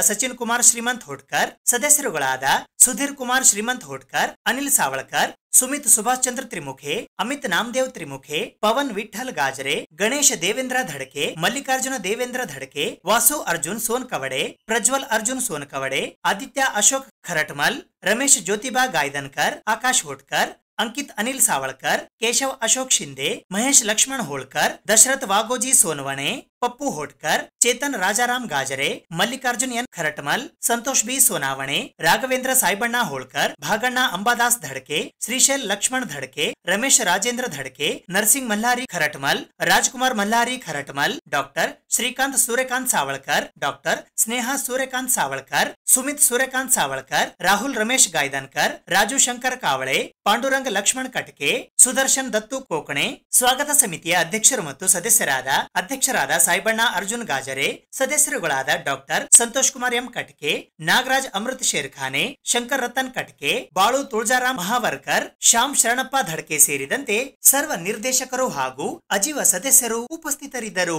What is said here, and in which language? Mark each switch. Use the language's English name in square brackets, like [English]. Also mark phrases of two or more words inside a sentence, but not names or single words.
[Kannada] ಸಚಿನ್ ಕುಮಾರ್ ಶ್ರೀಮಂತ್ ಹೋಟ್ಕರ್, ಸದಸ್ಯರುಗಳಾದ ಸುಧೀರ್ ಕುಮಾರ್ ಶ್ರೀಮಂತ್ ಹೋಟ್ಕರ್, ಅನಿಲ್ ಸಾವಳ್ಕರ್, ಸುಮಿತ್ ಸುಭಾಷ್ ಚಂದ್ರ ತ್ರಿಮುಖೆ, ಅಮಿತ್ ನಾಮದೇವ್ ತ್ರಿಮುಖೆ, ಪವನ್ ವಿಠಲ್ ಗಾಜರೆ, ಗಣೇಶ ದೇವೇಂದ್ರ ಧಡಕೆ, ಮಲ್ಲಿಕಾರ್ಜುನ ದೇವೇಂದ್ರ ಧಡಕೆ, ವಾಸು ಅರ್ಜುನ್ ಸೋನ್ಕವಡೆ, ಪ್ರಜ್ವಲ್ ಅರ್ಜುನ್ ಸೋನ್ಕವಡೆ, ಆದಿತ್ಯ ಅಶೋಕ್ ಖರಟ್ಮಲ್, ರಮೇಶ್ ಜ್ಯೋತಿಬಾ ಗಾಯ್ದನ್ಕರ್, ಆಕಾಶ್ ಹೋಟ್ಕರ್, अंकित अनिल सावळकर, केशव अशोक शिंदे, महेश लक्ष्मण होळकर, दशरथ वागोजी सोनवणे, पप्पू होटकर, चेतन राजाराम गाजरे, मल्लिकार्जुन एन खरटमल, संतोष बी सोनावणे, राघवेंद्र साईबण्णा होळकर, भागण्णा अंबादास धडके, श्रीशैल लक्ष्मण धडके, रमेश राजेंद्र धडके, नरसिंग मल्हारी खरटमल, राजकुमार मल्हारी खरटमल, डॉक्टर श्रीकांत सूर्यकांत सावळकर, डॉक्टर स्नेहा सूर्यकांत सावळकर, सुमित सूर्यकांत सावळकर, राहुल रमेश गायदनकर, राजू शंकर कावळे, पांडुरंग लक्ष्मण कटके, सुदर्शन दत्तू कोकणे, स्वागत समितिಯ ಅಧ್ಯಕ್ಷರು ಮತ್ತು ಅಧ್ಯಕ್ಷರಾದ ಸಾಯಿಬಣ್ಣ ಅರ್ಜುನ್ ಗಾಜರೆ, ಸದಸ್ಯರುಗಳಾದ ಡಾಕ್ಟರ್ ಸಂತೋಷ್ ಕುಮಾರ್ ಎಂ ಕಟ್ಕೆ, ನಾಗರಾಜ್ ಅಮೃತ್ ಶೇರ್ಖಾನೆ, ಶಂಕರ್ ರತನ್ ಕಟ್ಕೆ, ಬಾಳು ತುಳಜಾರಾಮ್ ಮಹಾವರ್ಕರ್, ಶ್ಯಾಮ್ ಶರಣಪ್ಪ ಧಡ್ಕೆ ಸೇರಿದಂತೆ ಸರ್ವ ನಿರ್ದೇಶಕರು ಹಾಗೂ ಅಜೀವ ಸದಸ್ಯರು ಉಪಸ್ಥಿತರಿದ್ದರು.